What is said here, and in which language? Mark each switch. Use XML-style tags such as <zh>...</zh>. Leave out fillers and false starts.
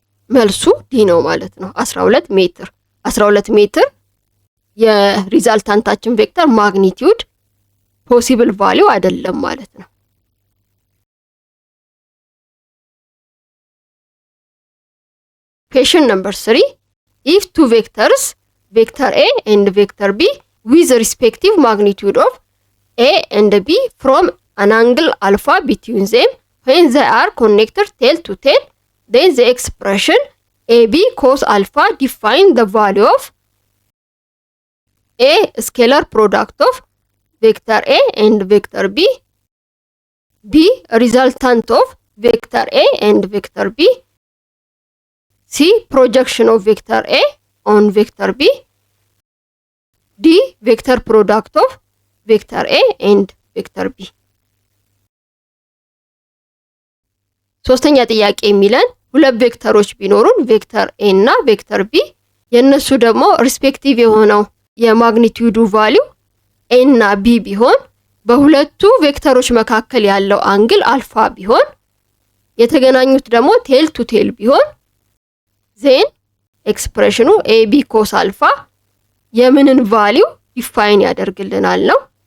<am>መልሱ ዲ ነው ማለት ነው። 12 ሜትር 12 ሜትር የሪዛልታንታችን ቬክተር ማግኒቲዩድ ፖሲብል ቫልዩ አይደለም ማለት ነው።</am> <en>Question number 3. If two vectors, vector A and vector B, with respective magnitude of A and B from an angle alpha between them, when they are connected tail to tail, then the expression AB cos alpha define the value of A. Scalar product of vector A and vector B, B. Resultant of vector A and vector B, C. Projection of vector A on vector B, D. Vector product of vector A and vector B.</en> <am>ሶስተኛ ጥያቄ የሚለን ሁለት ቬክተሮች ቢኖሩን ቬክተር A እና ቬክተር B የነሱ ደግሞ ሪስፔክቲቭ የሆነው የማግኒቲዩዱ ቫልዩ ኤ እና ቢ ቢሆን በሁለቱ ቬክተሮች መካከል ያለው አንግል አልፋ ቢሆን የተገናኙት ደግሞ ቴል ቱ ቴል ቢሆን ዜን ኤክስፕሬሽኑ ኤቢ ኮስ አልፋ የምንን ቫልዩ ዲፋይን ያደርግልናል ነው።</am>